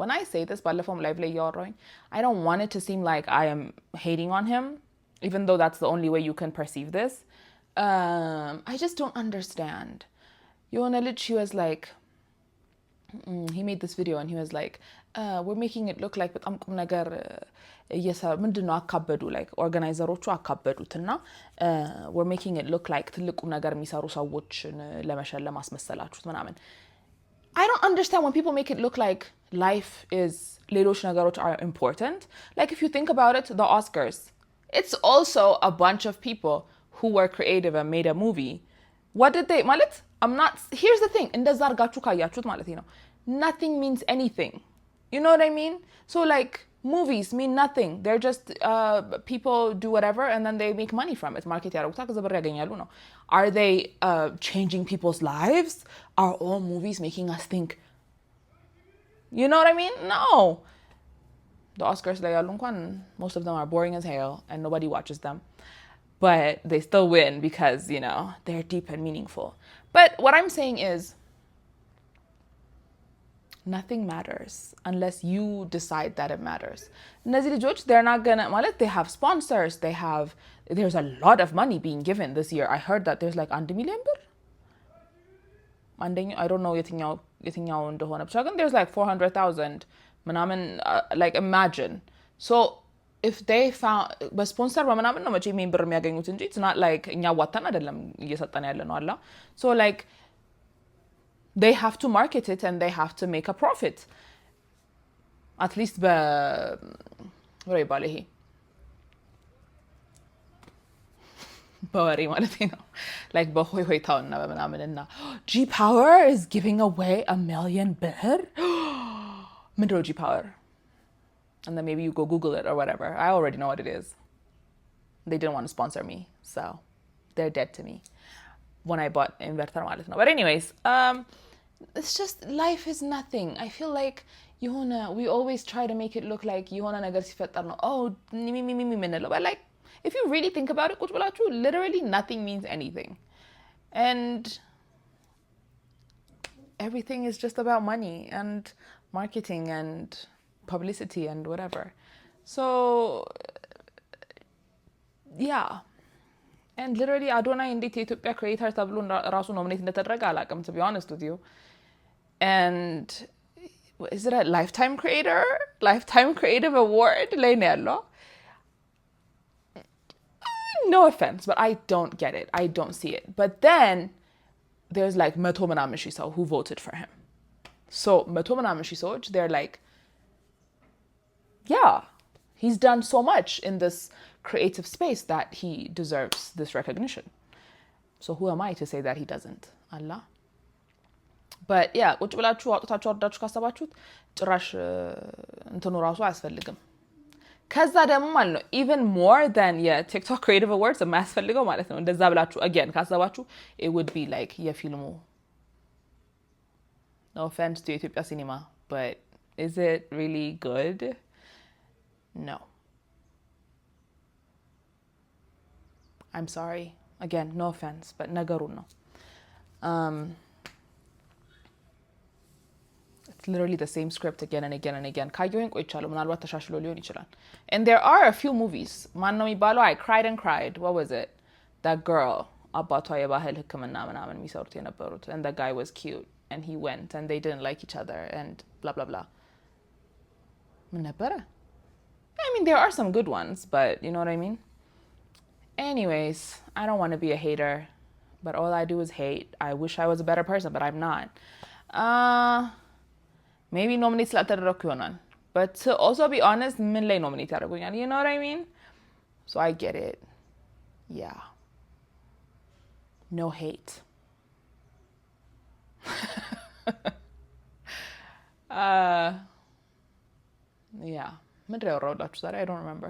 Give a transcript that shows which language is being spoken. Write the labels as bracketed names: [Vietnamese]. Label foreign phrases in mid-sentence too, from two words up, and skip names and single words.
[English] When I say this, I don't want it to seem like I am hating on him, even though that's the only way you can perceive this. I just don't understand. She was like, he made this video and he was like, we're making it look like [Amharic] ምንድነው አካበዱ [English] like [Amharic] ኦርጋናይዘሮቹ አካበዱትና [English] we're making it look like [Amharic] ትልቁ ነገር የሚሰሩ ሰዎችን ለመሸለም አስመሰላችሁት ምናምን. [English] I don't understand when people make it look like life is [Amharic] ሌሎች ነገሮች [English] are important. Like if you think about it, the Oscars, it's also a bunch of people who were creative and made a movie. What did they ማለት I'm not, here's the thing, [Amharic] እንደዛ አርጋችሁ ካያችሁት ማለት ነው, [English] nothing means anything. You know what I mean? So like movies mean nothing. They're just people do whatever and then they make money from it. [Amharic] Market ያደርጉታል ከዛ ብር ያገኛሉ ነው. [English] Are they changing people's lives? Are all movies making us think You know what I mean? No. The Oscars [Amharic] ላይ ያሉ እንኳን [English] most of them are boring as hell and nobody watches them. But they still win because, you know, they're deep and meaningful. But what I'm saying is nothing matters unless you decide that it matters. [Amharic] እነዚህ ልጆች [English] they're not gonna ማለት they have sponsors, there's a lot of money being given this year. I heard that there's like 1 million [Amharic] ብር አንደኛው [English] I don't know [Amharic] የትኛው እንደሆነ ብቻ ግን [English] there's like 400,000 ምናምን like imagine. So if they found [Amharic] በስፖንሰር በምናምን ነው መቼ ሜን ብር የሚያገኙት እንጂ [English] it's not like [Amharic] እኛ ዋታን አይደለም እየሰጠን ያለ ነው አላ [English] so like they have to market it and they have to make a profit. At least what [Amharic] ይባል ይሄ በወሬ ማለት ነው [English] like [Amharic] በሆይ ሆይታውና በምናምንና [English] G Power is giving away 1 million [Amharic] ብር ምንድነው [English] G Power? And then maybe you go Google it or whatever. I already know what it is. They didn't want to sponsor me, so they're dead to me when I bought inverter [Amharic] ማለት ነው. [English] But anyways, it's just life is nothing. I feel like we always try to make it look like [Amharic] የሆነ ነገር ሲፈጠር ነው [English] oh [Amharic] ሚሚሚሚ ምንለው [English] but like if you really think about it [Amharic] ቁጭ ብላችሁ [English] literally nothing means anything and everything is just about money and marketing and publicity and whatever. So yeah. And literally Adonai [Amharic] እንዴት የኢትዮጵያ [English] creator [Amharic] ተብሎ ራሱ ኖሚኔት እንደተደረገ አላውቅም [English] to be honest with you. And is it a lifetime creative award [Amharic] ላይ ነው ያለው? [English] No offense, but I don't get it. I don't see it. But then there's like [Amharic] መቶ ምናምን ሺህ ሰው [English] who voted for him. So [Amharic] መቶ ምናምን ሺህ ሰዎች [English] they're like yeah, he's done so much in this creative space that he deserves this recognition. So who am I to say that he doesn't? Allah. But yeah, [Amharic] ቁጭ ብላችሁ አውጥታችሁ አወርዳችሁ ካሰባችሁት ጭራሽ እንትኑ ራሱ አያስፈልግም። ከዛ ደግሞ ማለት ነው [English] even more than [Amharic] የቲክቶክ [English] creative awards [Amharic] የማያስፈልገው ማለት ነው እንደዛ ብላችሁ again ካሰባችሁ [English] it would be like [Amharic] የፊልሙ [English] no offense to Ethiopia cinema, but is it really good? No. I'm sorry. Again, no offense, but [Amharic] ነገሩ ነው. [English] It's literally the same script again and again and again. [Amharic] ካየሁኝ ቆይቻለሁ ምናልባት ተሻሽሎ ሊሆን ይችላል. [English] And there are a few movies. [Amharic] ማን ነው የሚባለው? [English] I cried and cried. What was it? That girl. [Amharic] አባቷ የባህል ሕክምና ምናምን የሚሰሩት የነበሩት. [English] And the guy was cute. And he went and they didn't like each other and blah blah blah. [Amharic] ምን ነበረ? [English] I mean, there are some good ones, but you know what I mean? Anyways, I don't want to be a hater, but all I do is hate. I wish I was a better person, but I'm not. [Amharic] Maybe nominate ስላልተደረኩ ይሆናል. [English] But to also be honest, [Amharic] ምን ላይ nominate ያደርጉኛል? [English] You know what I mean? So I get it. Yeah. No hate. Yeah. I don't remember.